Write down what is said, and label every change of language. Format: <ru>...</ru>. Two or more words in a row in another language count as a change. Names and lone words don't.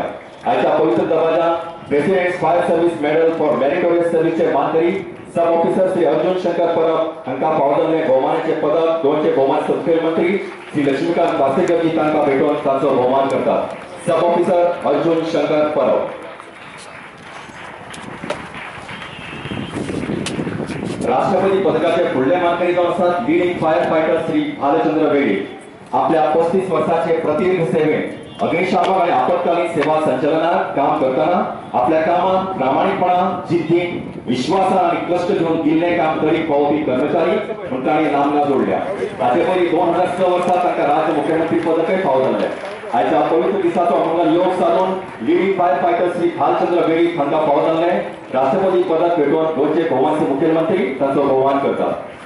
<kok>आयच्या पवित्र दबाज्यान प्रेसिडेंट फायर सर्व्हिस मेडल फॉर मेरिटोरियस सर्व्हिसचे मानकरी</kok> <en>sub officer</en> <kok>श्री अर्जुन शंकर परब हांकां फावो जाल्लें भोवमानाचें पदक गोंयचे भोवमान मुख्यमंत्री श्री लक्ष्मीकांत पासेकरजी तांकां भेटोवन तांचो भोवमान करतात।</kok> <en>sub officer</en> <kok>अर्जुन शंकर परब। राष्ट्रपती पदकाचे फुडले मानकरी जावन आसात</kok> <en>leading fire fighter</en> <kok>श्री भालचंद्र वेळी। आपल्या 35 वर्षाचे प्रदीर्घ सेवेत अग्निशामक आणि आपत्कालीन सेवा संचालनात काम करताना आपल्या कामात प्रामाणिकपणा, जिद्दीन, विश्वासान आणि कष्ट घेऊन केल्लें काम करीत पावोवपी कर्मचारी म्हूण तांणी नामना जोडल्या। ताचे पयलीं 2006 वर्सा तांकां राज्य मुख्यमंत्री पदकय फावो जाल्लें। आयच्या पवित्र दिसाचो मंगल योग साधून</kok> <en>leading fire fighter</en> <kok>श्री भालचंद्र वेळी हांकां फावो जाल्लें राष्ट्रपती पदक भेटोवन गोंयचे भोवमानचे मुख्यमंत्री तांचो भोवमान करतात।</kok>